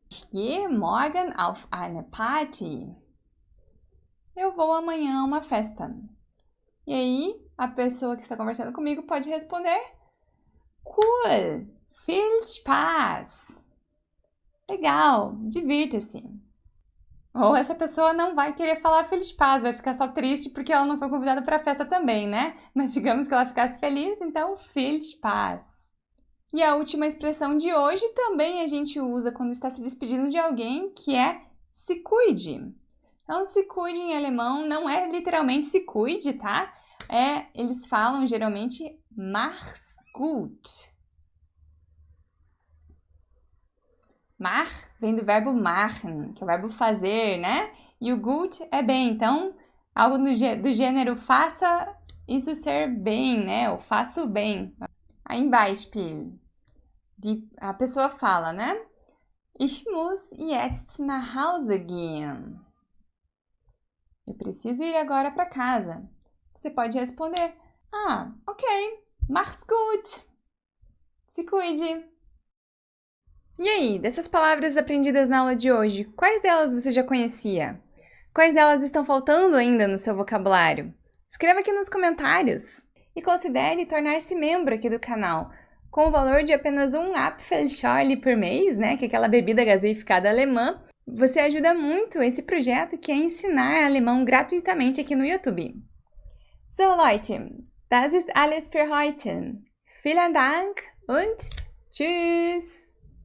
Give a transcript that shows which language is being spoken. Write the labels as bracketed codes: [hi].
[de] Ich gehe morgen auf eine Party. [pt] Eu vou amanhã a uma festa. E aí, a pessoa que está conversando comigo pode responder: Cool, [de] viel Spaß. [pt] Legal, divirta-se. Ou essa pessoa não vai querer falar [de] viel Spaß, [pt] vai ficar só triste porque ela não foi convidada para a festa também, né? Mas digamos que ela ficasse feliz, então [de] viel Spaß. [pt] E a última expressão de hoje também a gente usa quando está se despedindo de alguém, que é se cuide. Então, se cuide em alemão não é literalmente se cuide, tá? Eles falam geralmente [de] mach's gut. [pt] Mach vem do verbo machen, que é o verbo fazer, né? E o gut é bem. Então, algo do gênero faça isso ser bem, né? Ou faço bem. [de] Ein Beispiel. [pt] A pessoa fala, né? [de] Ich muss jetzt nach Hause gehen. [pt] Eu preciso ir agora para casa. Você pode responder: ok, [de] mach's gut. [pt] Se cuide. E aí, dessas palavras aprendidas na aula de hoje, quais delas você já conhecia? Quais delas estão faltando ainda no seu vocabulário? Escreva aqui nos comentários. E considere tornar-se membro aqui do canal. Com o valor de apenas um Apfelschorle por mês, né, que é aquela bebida gaseificada alemã, você ajuda muito esse projeto que é ensinar alemão gratuitamente aqui no YouTube. [de] So Leute, das ist alles für heute. Vielen Dank und tschüss!